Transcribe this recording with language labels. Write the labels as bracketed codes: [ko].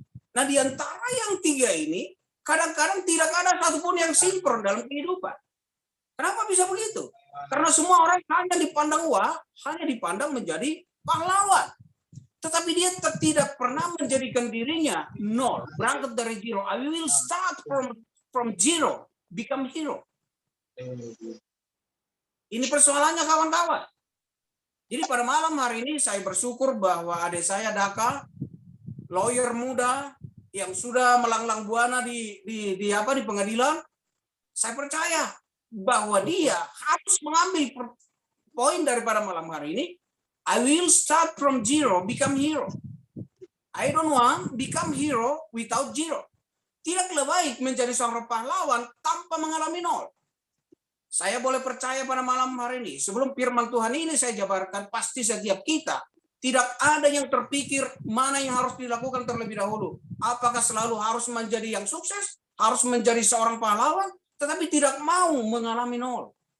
[id] Nah di antara yang 3 ini, kadang-kadang tidak ada satupun yang sinkron dalam kehidupan. Kenapa bisa begitu? Karena semua orang hanya dipandang menjadi pahlawan. Tetapi dia tidak pernah menjadikan dirinya nol, berangkat dari zero. [en] I will start from zero, become hero. [id] Ini persoalannya kawan-kawan. Jadi pada malam hari ini saya bersyukur bahwa adik saya Daka, lawyer muda yang sudah melanglang buana di pengadilan, saya percaya bahwa dia harus mengambil poin daripada malam hari ini. [en] I will start from zero, become hero. I don't want become hero without zero. [id] Tidaklah baik menjadi seorang pahlawan tanpa mengalami nol. Saya boleh percaya pada malam hari ini, sebelum firman Tuhan ini saya jabarkan, pasti setiap kita tidak ada yang terpikir mana yang harus dilakukan terlebih dahulu. Apakah selalu harus menjadi yang sukses, harus menjadi seorang pahlawan, tetapi tidak mau mengalami nol.